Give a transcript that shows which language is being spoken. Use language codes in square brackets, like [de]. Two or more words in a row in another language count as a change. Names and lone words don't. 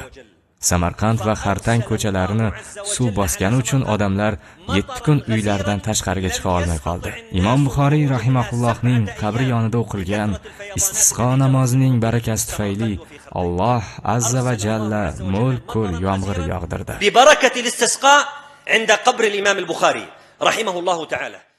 [uz] Samarqand va Xartang ko'chalarini suv bosgani uchun odamlar 7 kun uylaridan tashqariga chiqa olmay qoldi." Imom Buxoriy rahimahullohning qabri yonida o'qilgan istisqo namozining barakasi tufayli Alloh [ar] عز وجل [uz] mo'l ko'l yomg'ir yog'dirdi. [ar] ببركة الاستسقاء عند قبر الإمام البخاري رحمه الله تعالى.